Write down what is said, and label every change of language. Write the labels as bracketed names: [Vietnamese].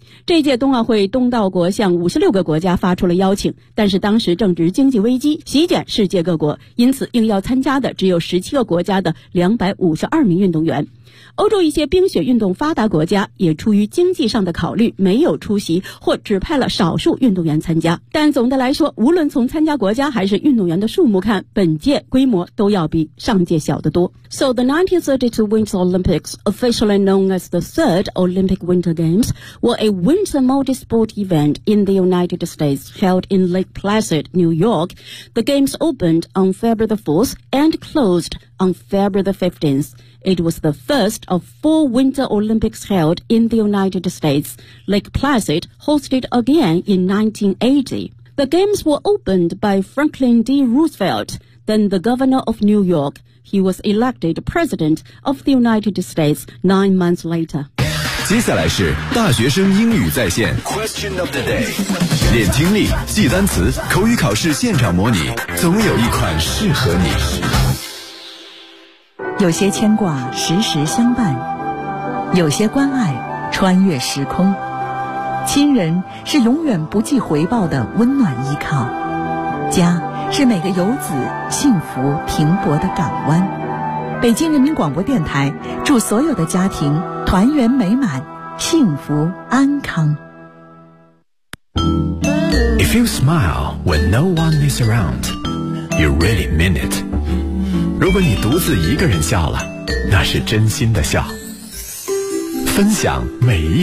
[Chinese] 这届冬奥会，东道国向56个国家发出了邀请，但是当时正值经济危机席卷世界各国，因此应邀参加的只有17个国家的252名运动员。欧洲一些冰雪运动发达国家也出于经济上的考虑没有出席，或只派了少数运动员参加。但总的来说，无论从参加国家还是运动员的数目看，本届规模都要比上届小得多。 [English] So the 1932 Winter Olympics, officially known as the third Olympic Winter Games, were a winter multi-sport event in the United States held in Lake Placid, New York. The games opened on February the 4th and closed on February the 15th. It was the first of four Winter Olympics held in the United States. Lake Placid hosted again in 1980. The games were opened by Franklin D. Roosevelt, then the governor of New York. He was elected president of the United States 9 months later. [Chinese] 接下来是大学生英语在线 Question of the day. 练听力，记单词，口语考试现场模拟，总有一款适合你。有些牵挂时时相伴，有些关爱穿越时空，亲人是永远不计回报的温暖依靠，家是每个游子幸福停泊的港湾。北京人民广播电台祝所有的家庭团圆美满，幸福安康。 [English] If you smile when no one is around, you really mean it. [Chinese] 如果你独自一个人笑了，那是真心的笑。分享每一